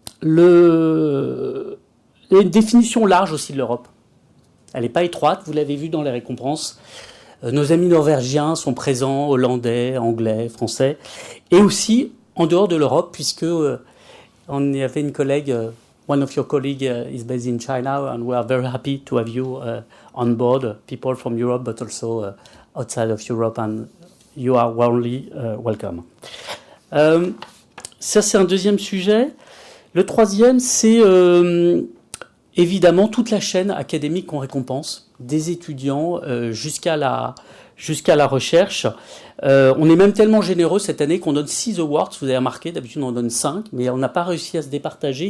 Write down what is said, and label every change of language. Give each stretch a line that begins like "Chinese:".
French: Il y a une définition large aussi de l'Europe. Elle n'est pas étroite, vous l'avez vu dans les récompenses. Nos amis norvégiens sont présents, hollandais, anglais, français, et aussi en dehors de l'Europe, puisque on y avait une collègue
English: one of your colleagues is based in China, and we are very happy to have you on board, people from Europe, but also outside of Europe, and you are warmly welcome.
French: Ça, c'est un deuxième sujet. Le troisième, c'est évidemment toute la chaîne académique qu'on récompense, des étudiants jusqu'à la recherche. On est même tellement généreux cette année qu'on donne 6 awards, vous avez remarqué, d'habitude on en donne 5, mais on n'a pas réussi à se départager.